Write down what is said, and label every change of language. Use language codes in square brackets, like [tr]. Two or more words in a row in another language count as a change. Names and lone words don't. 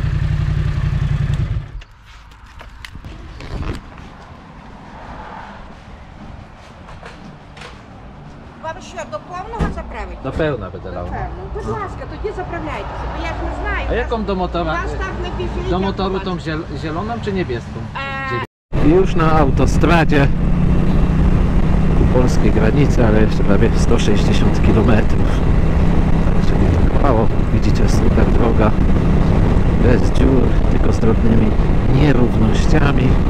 [uk] Вам що, до повного заправити? [pl] Do pełna będę lał. [uk] Певно. Будь ласка, тоді заправляйтеся, бо я ж не знаю. [pl] A jaką do motora? [uk] Вас так не біжить, [pl] Do [uk] як [pl] motoru [uk] у вас. [pl] tą zieloną czy niebieską? I już na autostradzie ku polskiej granicy, ale jeszcze prawie 160 km. Także nie tak mało. Widzicie, super droga. Bez dziur, tylko z drobnymi nierównościami.